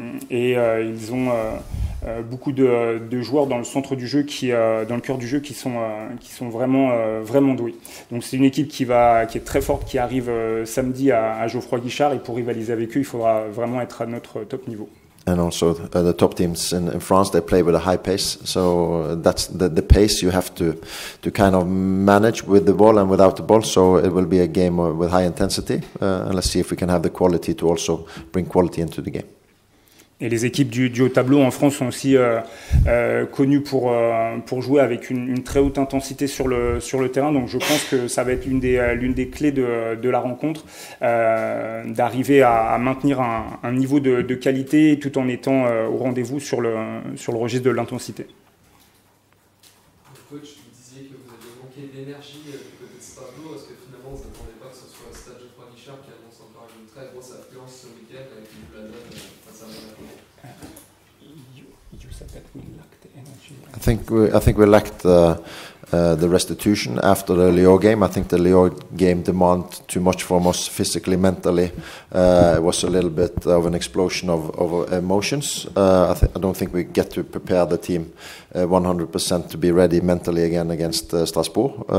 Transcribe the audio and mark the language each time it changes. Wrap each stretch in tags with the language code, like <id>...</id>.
<fr>Et ils ont beaucoup de joueurs dans le centre du jeu, dans le cœur du jeu, qui sont vraiment doués. Donc c'est une équipe qui est très forte, qui arrive samedi à Geoffroy Guichard, et pour rivaliser avec eux, il faudra vraiment être à notre top niveau.</fr> <en>And also the top teams in France, they play with a high pace. So that's the pace you have to kind of manage with the ball and without the ball. So it will be a game with high intensity. And let's see if we can have the quality to also bring quality into the game.</en> <fr>Et les équipes du haut tableau en France sont aussi connues pour jouer avec une très haute intensité sur le terrain. Donc je pense que ça va être l'une des clés de la rencontre, d'arriver à maintenir un niveau de qualité tout en étant au rendez-vous sur le registre de l'intensité. Coach, vous disiez que vous aviez manqué d'énergie du côté de ce tableau. Est-ce que finalement vous n'attendez pas que ce soit le stade Geoffroy Guichard qui annonce encore une très grosse affluence ce week-end avec une la donne face à Monaco?</fr> <en>You said that we lacked the energy. I think we lacked the restitution after the Lyon game. I think the Lyon game demanded too much from us physically, mentally. It was a little bit of an explosion of emotions. I don't think we get to prepare the team 100% to be ready mentally again against Strasbourg.</en>